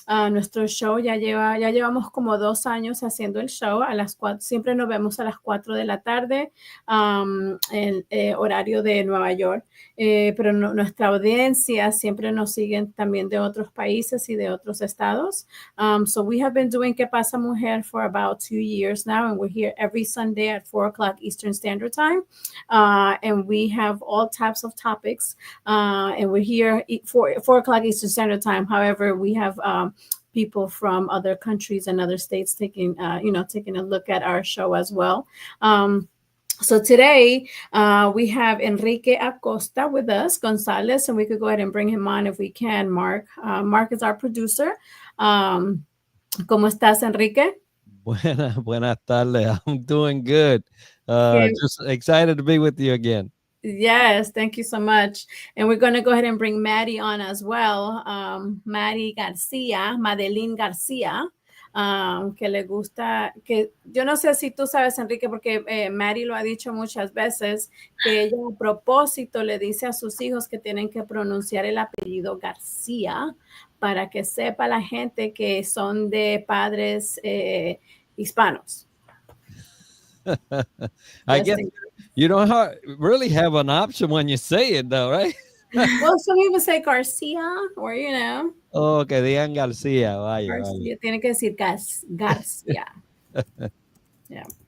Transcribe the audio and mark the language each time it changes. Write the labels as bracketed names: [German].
[Spanish] Nuestro show ya llevamos como 2 años haciendo el show a las 4, siempre nos vemos a las 4 de la tarde, el horario de Nueva York, pero nuestra audiencia siempre nos siguen también de otros países y de otros estados. [English] So we have been doing ¿Qué pasa, mujer? For about 2 years now, and we're here every Sunday at 4 o'clock Eastern Standard Time, and we have all types of topics, and we're here 4 o'clock Eastern Standard Time. However, we have people from other countries and other states taking a look at our show as well. So today we have Enrique Acosta with us, Gonzalez, and we could go ahead and bring him on if we can, Mark. Mark is our producer. [Spanish] ¿Cómo estás, Enrique? Buenas tardes. [English] I'm doing good. Just excited to be with you again. Yes, thank you so much. And we're going to go ahead and bring Maddie on as well. [Spanish] Maddie García, Madeline García, que le gusta, que yo no sé si tú sabes, Enrique, porque Maddie lo ha dicho muchas veces, que ella a propósito le dice a sus hijos que tienen que pronunciar el apellido García para que sepa la gente que son de padres hispanos. [English] I guess you don't really have an option when you say it, though, right? Well, some people say Garcia, or [Spanish] Oh, que digan García. Vaya, Garcia. Tiene que decir Garcia. Yeah.